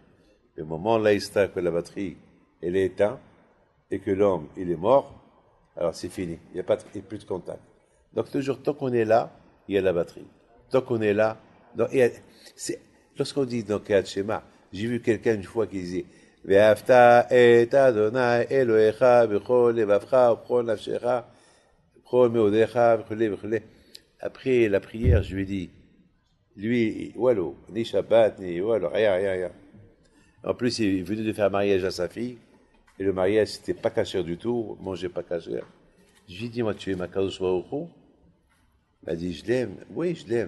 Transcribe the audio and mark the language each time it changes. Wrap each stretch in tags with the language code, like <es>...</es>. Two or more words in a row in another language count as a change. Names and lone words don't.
<fr>Mais au moment là, que la batterie, elle est éteinte, et que l'homme, il est mort, alors c'est fini, il n'y a plus de contact. Donc toujours, tant qu'on est là, il y a la batterie. Tant qu'on est là, lorsqu'on dit dans Kriyat Shema, j'ai vu quelqu'un une fois qui disait</fr> <he>ואהבת את אדוני אלהיך בכל לבבך בכל נפשך בכל מאדך בכל.</he> <fr>Après la prière, je lui ai dit, lui, wallo, ni Shabbat, ni wallo, rien. En plus, il venait de faire un mariage à sa fille, et le mariage, c'était pas cachère du tout, manger pas cachère. Je lui ai dit, moi, tu es ma Kadosh Baruch Hu? Il m'a dit, je l'aime. Oui, je l'aime.</fr>